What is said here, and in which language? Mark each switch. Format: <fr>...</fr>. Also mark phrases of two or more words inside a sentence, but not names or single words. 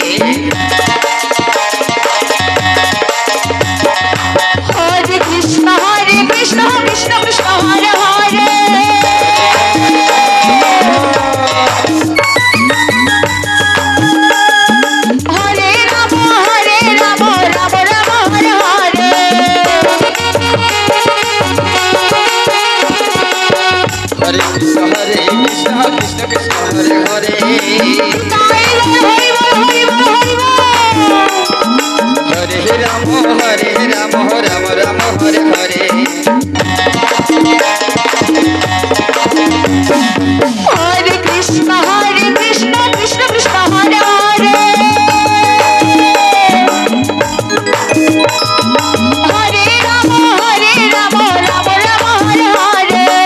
<sa>হরে কৃষ্ণ কৃষ্ণ কৃষ্ণ হরে হরে হরে রাম রাম রাম হরে হরে হরে কৃষ্ণ কৃষ্ণ কৃষ্ণ হরে হরে তাই হরিব হরিব হরিব হরে রাম রাম রাম হরে হরে হরে কৃষ্ণ কৃষ্ণ কৃষ্ণ হরে হরে হরে রাম রাম রাম হরে হরে</sa>